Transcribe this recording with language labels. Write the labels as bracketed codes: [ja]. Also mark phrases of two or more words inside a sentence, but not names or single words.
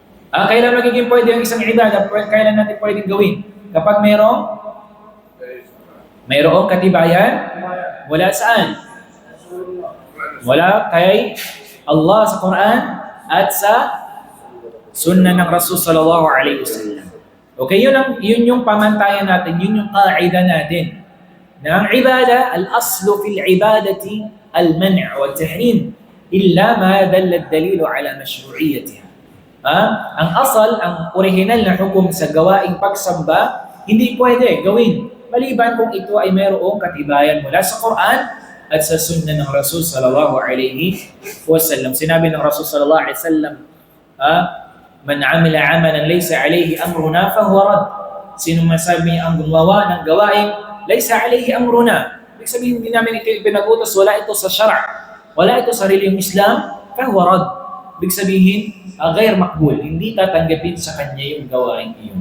[tl] Kailan magiging pwede yung isang ibada? Kailan natin pwedeng gawin? Kapag mayroong katibayan, wala saan? Wala kay Allah sa Quran at sa Sunnah ng Rasul [ar] صلى الله عليه وسلم. [tl] Okay, yun yung pamantayan natin, yun yung qaida natin. Na ang ibada, [ar] الأصل في العبادات المنع والتحريم إلا ما دل الدليل على مشروعيتها. [tl] Ang asal, ang original na hukom sa gawaing pagsamba, hindi pwede gawin maliban kung ito ay mayroong katibayan mula sa Quran at sa Sunnah ng Rasul [ar] صلى الله عليه وسلم. [tl] Sinabi ng [ar] رسول صلى الله عليه وسلم, من عمل عملا ليس عليه أمرنا فهو رد. [tl] Sino masabi ang gumawa ng gawain [ar] ليس عليه أمرنا, [tl] ibig sabihin hindi namin ito ipinagutos, wala ito sa syara', wala ito sa reliyong Islam, [ar] فهو رد. [tl] Ibig sabihin, [ar] غير مقبول, [tl] hindi tatanggapin sa kanya yung gawain iyon.